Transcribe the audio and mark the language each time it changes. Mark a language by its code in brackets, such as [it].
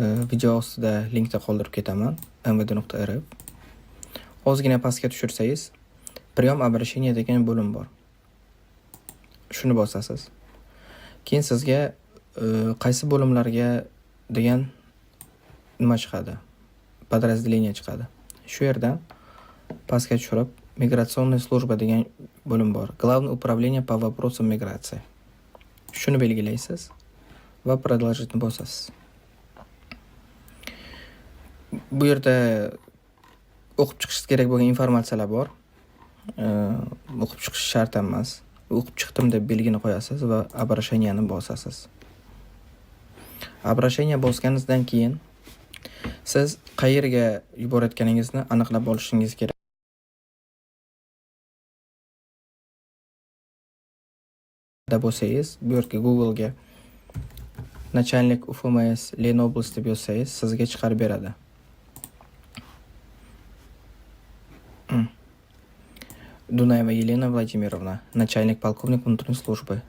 [uz] Video ostida linkda qoldirib ketaman. mvd.rf. Ozgina pastga tushirsangiz, Priom обращения degan bo'lim bor. Shuni bosasiz. Keyin sizga qaysi bo'limlarga degan nima chiqadi? Подразделение chiqadi. Shu yerdan pastga tushirib, Миграционная служба degan bo'lim bor. [ru] Главное управление по вопросам миграции. [uz] Shuni belgilaysiz va продолжить bosasiz. Bu yerda o'qib chiqish kerak bo'lgan informatsiyalar bor. O'qib chiqish shart emas. O'qib chiqdim deb belgini qo'yasiz va обращениeni bosasiz. Обращение bosganingizdan keyin siz qayerga yuborayotganingizni aniqlab olishingiz kerak. Bo'lsangiz, bu yerga Google'ga начальник УФМС Ленобласть deb yozsangiz, sizga chiqarib beradi. [ru] Дунаева Елена Владимировна, начальник полковник внутренней службы.